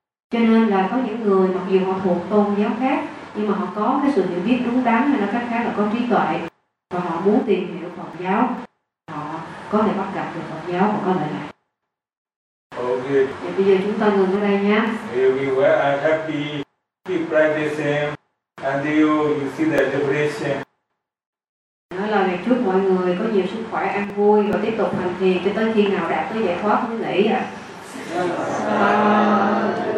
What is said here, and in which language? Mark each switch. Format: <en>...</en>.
<vi>Cho nên là có những người mặc dù họ thuộc tôn giáo khác nhưng mà họ có cái sự hiểu biết đúng đắn hay nói cách khác là có trí tuệ và họ muốn tìm hiểu Phật giáo. Có thể bắt gặp được Phật giáo và có lợi lại. Okay. Vậy bây giờ chúng ta ngừng ở đây nhé.</vi> <en>Everywhere I'm happy, keep practicing, until you see the liberation.</en> <vi>Nói lời này chúc mọi người có nhiều sức khỏe, an vui và tiếp tục hành thiền cho tới khi nào đạt tới giải thoát mới nghỉ ạ.</vi>